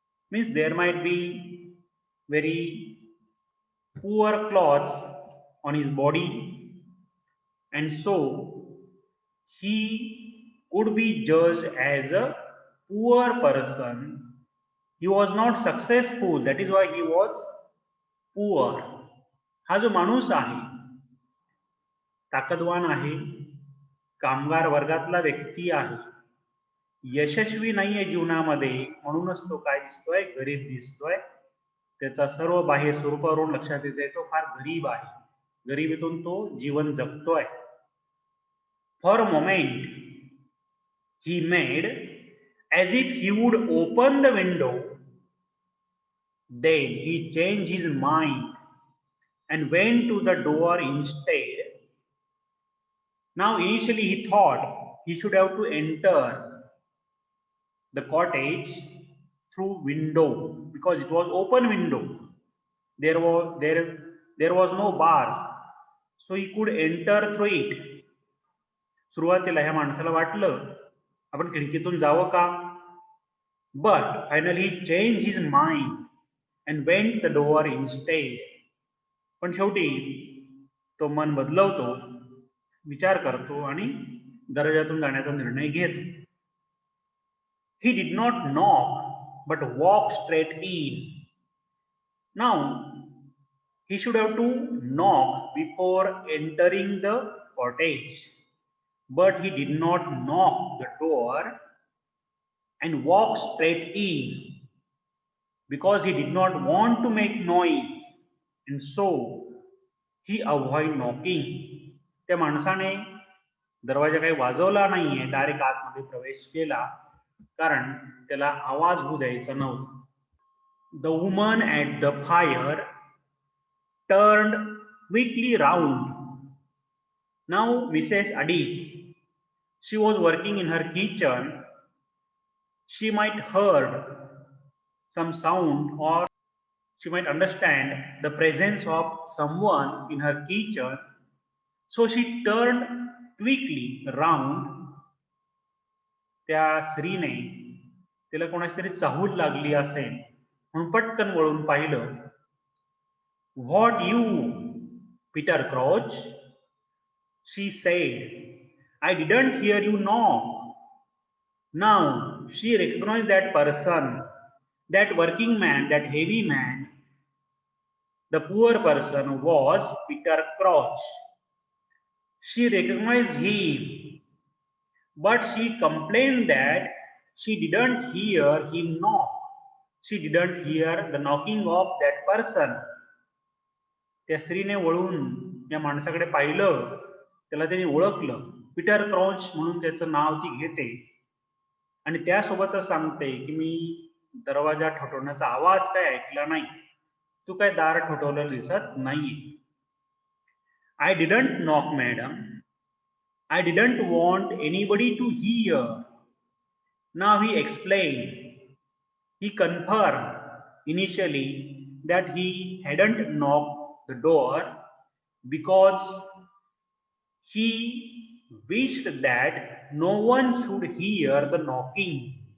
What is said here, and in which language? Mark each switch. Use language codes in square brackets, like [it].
[en] Means there might be very poor clothes on his body, and so he could be judged as a poor person. He was not successful, that is why he was poor. [mr] हा जो माणूस आहे ताकदवान आहे, कामगार वर्गातला व्यक्ती आहे, यशस्वी नाहीये जीवनामध्ये, म्हणूनच तो काय दिसतोय, गरीब दिसतोय. त्याचा सर्व बाह्य स्वरूपावरून लक्षात येते तो फार गरीब आहे. गरिबीतून तो जीवन जगतोय. [en] For a moment he made as if he would open the window. Then he changed his mind and went to the door instead. Now initially he thought he should have to enter the cottage through window because it was open window. There was no bars, so he could enter through it. [mr] सुरुवातीला ह्या माणसाला वाटलं आपण खिडकीतून जावं का, [en] but finally he changed his mind and went the door instead. [mr] पण शेवटी तो मन बदलवतो, विचार करतो आणि दरवाजातून जाण्याचा निर्णय घेतो. [en] He did not knock but walked straight in. Now he should have to knock before entering the cottage, but he did not knock the door and walk straight in because he did not want to make noise, and so he avoid knocking. [mr] त्या माणसाने दरवाजा काही वाजवला नाहीये, direct आतमध्ये प्रवेश केला कारण त्याला आवाज होऊ द्यायचा नव्हता. [en] The woman at the fire turned quickly round. Now Mrs. Addis, she was working in her kitchen. She might heard some sound or she might understand the presence of someone in her kitchen. So she turned quickly round. [mr] त्या स्त्रीने तिला कोणाची तरी चाहूल लागली असेल म्हणून पटकन वळून पाहिलं. [en] What you, Peter Crouch? She said. I didn't hear you knock. Now she recognized that person, that working man, that heavy man. The poor person was Peter Crouch. She recognized him, but she complained that she didn't hear him knock. She didn't hear the knocking of that person. [mr] त्या स्त्रीने वळून या माणसाकडे पाहिलं, त्याला त्यांनी ओळखलं. Peter क्रॉच म्हणून त्याचं नाव ती घेते आणि त्यासोबतच सांगते की मी दरवाजा ठोठवण्याचा आवाज काय ऐकला नाही, तू काय दार ठोठवलं दिसत नाहीये. [en] I didn't knock, madam. I didn't want anybody to hear. Now he explained. He confirmed initially that he hadn't knocked the door because he wished that no one should hear the knocking.